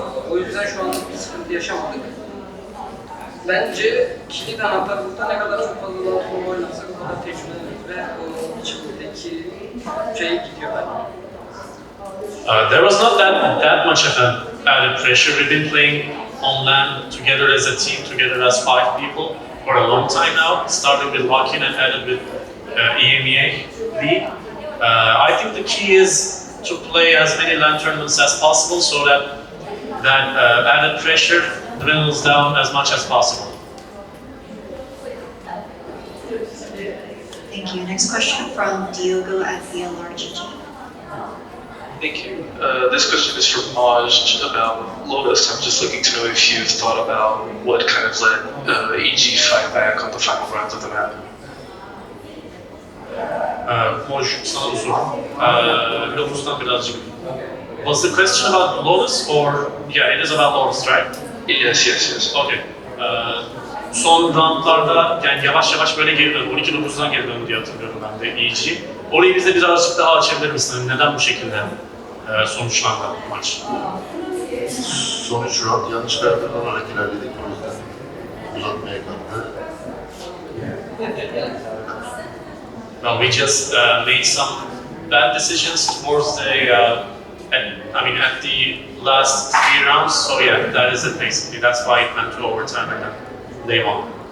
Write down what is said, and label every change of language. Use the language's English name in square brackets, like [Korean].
[Turkish] O yüzden şu anda bir sıkıntı yaşamadık. Bence kilit anahtar burada ne kadar çok fazla lansman oynarsak o kadar tecrübeleniriz ve o içimizdeki şey gidiyor bence. [English] There was not that much of an added pressure. We've been playing on LAN together as a team, together as 5 people for a long time now, starting with Lokin and added with EMEA League. I think the key is to play as many LAN tournaments as possible so that added pressure dwindles down as much as possible. Thank you. Next question from Diogo at VLRGG. Thank you. This question is for Maj about Lotus. I'm just looking to know if you've thought about what kind of led EG fight back on the final rounds of the map. [Turkish] Moj, sana bu soru. Lotus'tan birazcık. [English] Was the question about Lotus or yeah, it is about Lotus, right? Yes. Okay. [Turkish] Son roundlarda yani yavaş yavaş böyle geri döndü. 12-9'dan geri döndü diye hatırlıyorum ben de EG. Orayı bize birazcık daha açabilir misin? Neden bu şekilde sonuçlandı maç? Sonuç round yanlış karar alarak ilerledik, o yüzden uzatmaya kalktı. [English] Well, we just made some bad decisions towards at the last 3 rounds. So yeah, that is it basically. That's why it went to overtime and then they won.